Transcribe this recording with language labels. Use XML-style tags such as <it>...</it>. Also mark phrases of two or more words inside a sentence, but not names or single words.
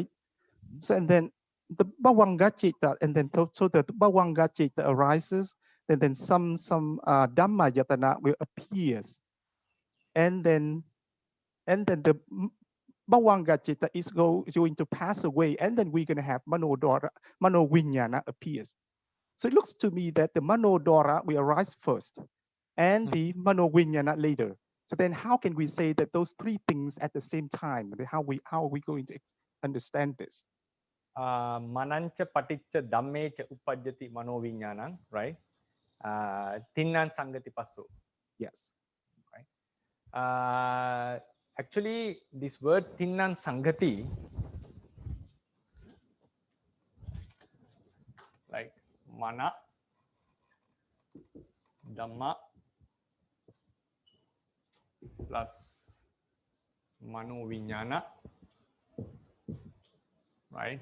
<en>So and then the</en> <pi>Bhavanga Citta,</pi> <en>and then so the</en> <pi>Bhavanga Citta</pi> <en>arises, and then some Dhammayatana will appear, and then the</en> <pi>Bhavanga Citta</pi> <en>is going to pass away, and then we're going to have Manoviññāna appears. So it looks to me that the Manodwara will arise first, and the Manoviññāna later. So then how can we say that those three things at the same time? How are we going to understand this?</en> <pi>Manancha paticca dhammecha uppajjati manoviññānaṁ,</pi> <en>right?</en> <pi>Tinnan sangati passo.</pi> <en>Yes. Right. Actually, this word</en> <pi>Tinnan sangati,</pi> <en>like mana, dhamma plus manoviññāna, right?</en>